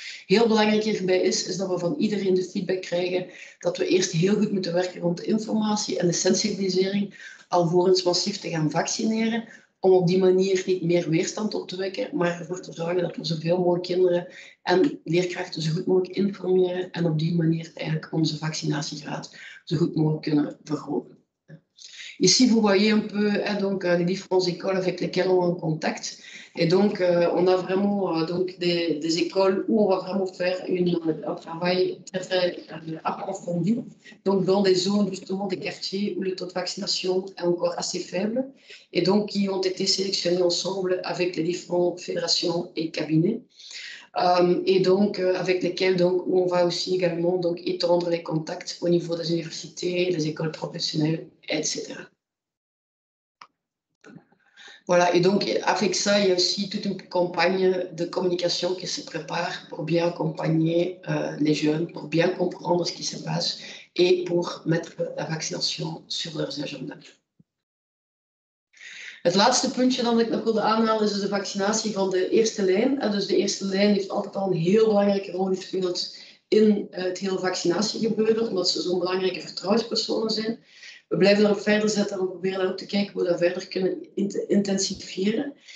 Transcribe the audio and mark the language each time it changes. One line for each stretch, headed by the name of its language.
Dutch: Heel belangrijk hierbij is dat we van iedereen de feedback krijgen dat we eerst heel goed moeten werken rond de informatie en de sensibilisering alvorens massief te gaan vaccineren. om op die manier niet meer weerstand op te wekken, maar ervoor te zorgen dat we zoveel mogelijk kinderen en leerkrachten zo goed mogelijk informeren en op die manier eigenlijk onze vaccinatiegraad zo goed mogelijk kunnen verhogen.
French: Ici, vous voyez un peu donc, les différentes écoles avec lesquelles on est en contact. Et donc, on a vraiment donc des écoles où on va vraiment faire un travail très, très approfondi. Donc, dans des zones, justement, des quartiers où le taux de vaccination est encore assez faible. Et donc, qui ont été sélectionnés ensemble avec les différentes fédérations et cabinets. Et donc, avec lesquels donc, où on va aussi également donc, étendre les contacts au niveau des universités, des écoles professionnelles, etc. Voilà, et donc avec ça, il y a aussi toute une campagne de communication qui se prépare pour bien accompagner les jeunes, pour bien comprendre ce qui se passe et pour mettre la vaccination sur leurs agendas.
Dutch: Het laatste puntje dat ik nog wilde aanhalen is dus de vaccinatie van de eerste lijn. Dus de eerste lijn heeft altijd al een heel belangrijke rol gespeeld in het hele vaccinatiegebeuren, omdat ze zo'n belangrijke vertrouwenspersonen zijn. We blijven daarop verder zetten en we proberen daar ook te kijken hoe we dat verder kunnen intensifieren.